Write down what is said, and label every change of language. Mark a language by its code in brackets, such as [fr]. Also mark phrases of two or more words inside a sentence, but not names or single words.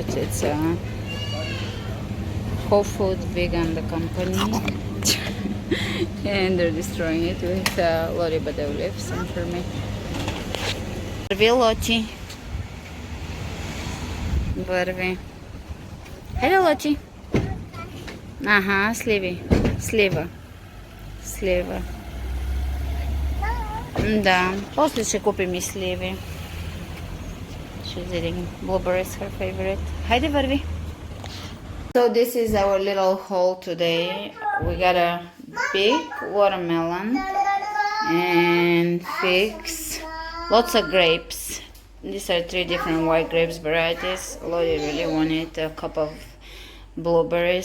[en] It's a Whole Food Vegan, the company. And they're destroying it with Lottie, but they'll leave some for me. Lottie. Barvi. Hello, Lottie. [bg] Aha, слива. Да, после ще купим и сливи. [en] She's eating blueberries, her favorite. [bg] Хайде, върви. [en] So this is our little haul today. We got a big watermelon and figs, lots of grapes. These are 3 different white grapes varieties. Lottie really wanted a cup of blueberries.